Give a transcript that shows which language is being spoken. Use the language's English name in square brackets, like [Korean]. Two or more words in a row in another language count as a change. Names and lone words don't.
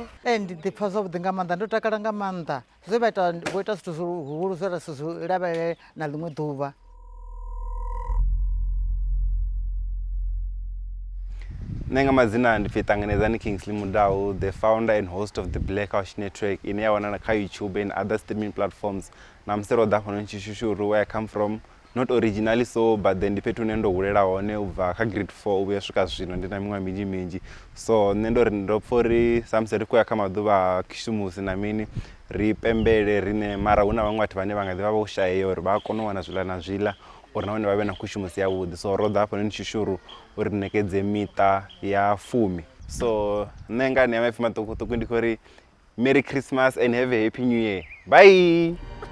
[Venda] Ndi ḓipfha zwavhuḓi nga maanḓa ndo takala nga maanḓa zwe vha ita zwithu zwihulu zwe ra zwi lavhelele na ḽiṅwe ḓuvha. Nṋe nga madzina ndi pfi Ṱanganedzani Kingsley Mudau, [English] the founder and host of the Black Couch Network [Venda] ine ya wanala kha [English] YouTube and other streaming platforms. [Venda] Na musi ro ḓa fhano Tshishushuru [English] where I come from, not originally so, but then [Venda] ndi fhethu hune ndo hulela hone ubva kha grade 4 uya swika zwino ndi na miṅwaha minzhi minzhi. So nṋe ndo pfha uri sa musi ri khou ya kha maḓuvha a khishumusi na mini ri pembele rine mara hu na vhaṅwe vhathu vhane vha nga ḓi vha vho shayeya uri vha kone u wana zwiḽa na zwiḽa uri nahone vha vhe na khishumusi yavhuḓi. So ro ḓa hafhanoni Tshishushuru uri ṋekedze miṱa ya 10. So nṋe nga ane ya maipfi maṱukuṱuku ndi khou ri [English] Merry Christmas and have a happy new year. Bye.